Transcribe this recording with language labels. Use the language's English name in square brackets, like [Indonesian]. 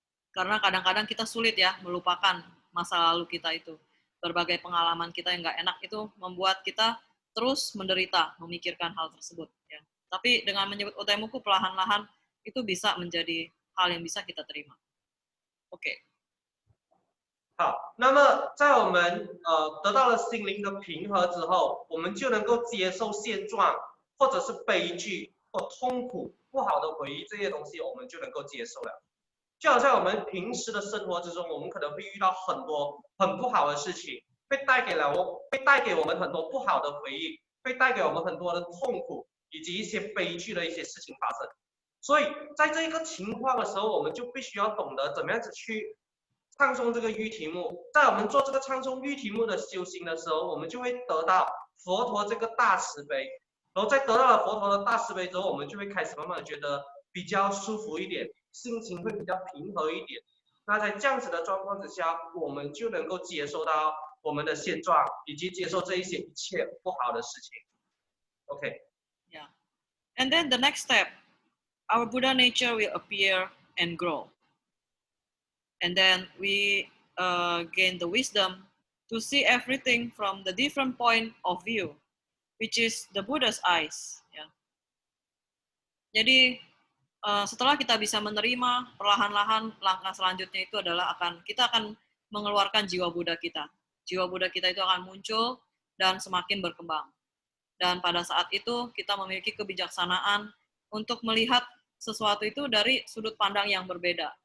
[Indonesian] Karena kadang-kadang kita sulit ya melupakan masa lalu kita itu. Berbagai pengalaman kita yang nggak enak itu membuat kita terus menderita memikirkan hal tersebut. Ya. Tapi dengan menyebut Odaimuku perlahan-lahan itu bisa menjadi hal yang bisa kita terima. Oke. [Chinese] 好，那么在我们得到了心灵的平和之后，我们就能够接受现状，或者是悲剧或痛苦、不好的回忆这些东西，我们就能够接受了。就好像我们平时的生活之中，我们可能会遇到很多很不好的事情，会带给我们很多不好的回忆，会带给我们很多的痛苦，以及一些悲剧的一些事情发生。所以在这个情况的时候，我们就必须要懂得怎么样子去唱诵这个御题目。在我们做这个唱诵御题目的修行的时候，我们就会得到佛陀这个大慈悲，然后在得到了佛陀的大慈悲之后，我们就会开始慢慢的觉得比较舒服一点，心情会比较平和一点。那在这样子的状况之下，我们就能够接受到我们的现状，以及接受这一切不好的事情。 OK。 Yeah. [English] And then the next step, our Buddha nature will appear and grow. And then we gain the wisdom to see everything from the different point of view, which is the Buddha's eyes. Ya. [Indonesian] Jadi setelah kita bisa menerima, perlahan-lahan langkah selanjutnya itu adalah kita akan mengeluarkan jiwa Buddha kita. Jiwa Buddha kita itu akan muncul dan semakin berkembang. Dan pada saat itu kita memiliki kebijaksanaan untuk melihat sesuatu itu dari sudut pandang yang berbeda.